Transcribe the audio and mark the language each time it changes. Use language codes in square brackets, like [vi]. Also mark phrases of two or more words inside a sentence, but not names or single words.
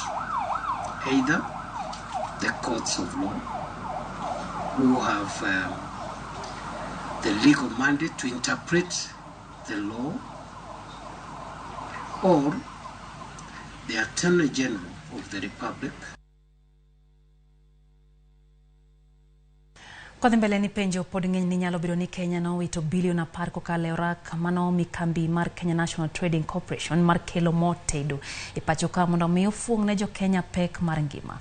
[en] Either the courts of law, who have the legal mandate to interpret the law, or the Attorney General of the Republic. [luo] Kodhi mbele ni penjo pod ng'eny ni nyalo biro ni Kenya no wito bilion 10 kokalo orak mano mikambi mar Kenya National Trading Corporation mar kelo mo tedo e pacho ka mondo mi ofuong ne jo Kenya pek mar ngima.